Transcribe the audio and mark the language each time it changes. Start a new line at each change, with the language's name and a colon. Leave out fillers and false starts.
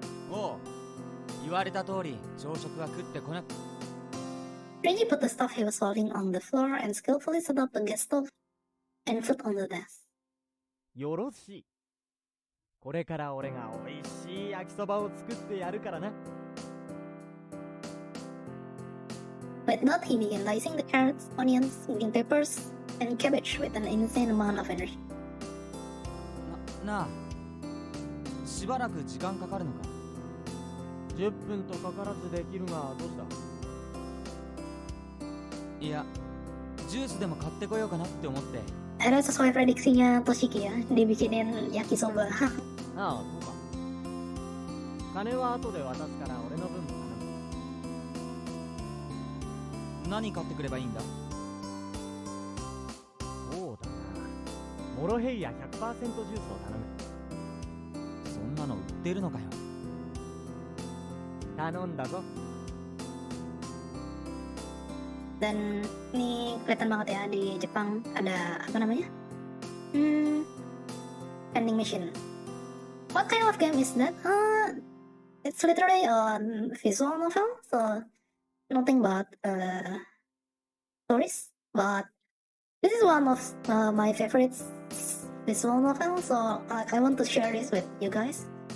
Japanese: おう、言われた通り朝食は食ってこなく。
English: Reggie put the stuff he was holding on the floor and skillfully set up the gas stove and food on the desk.
Japanese: よろしい。これから俺がおいしい焼きそばを作ってやるからな。
English: With that, he began dicing the carrots, onions, green peppers, and cabbage with an insane amount of energy.
Japanese: なあ、しばらく時間かかるのか。 10分とかからずできるがどうした。いや、ジュースでも買ってこようかなって思って。
Indonesian: Akhirnya sesuai prediksinya Toshiki ya, dibikinin yakisoba.
Japanese: ああ、そうか。金は後で渡すから俺の分も頼む。何買ってくればいいんだ？そうだな。モロヘイヤ 100% ジュースを頼む。そんなの売ってるのかよ。頼んだぞ。
Indonesian: Dan ini kelihatan banget ya di Jepang ada apa namanya?
English: Vending machine. What kind of game is that? It's literally a visual novel, so nothing but stories. But this is one of my favorite visual novels, so I want to share this with you guys.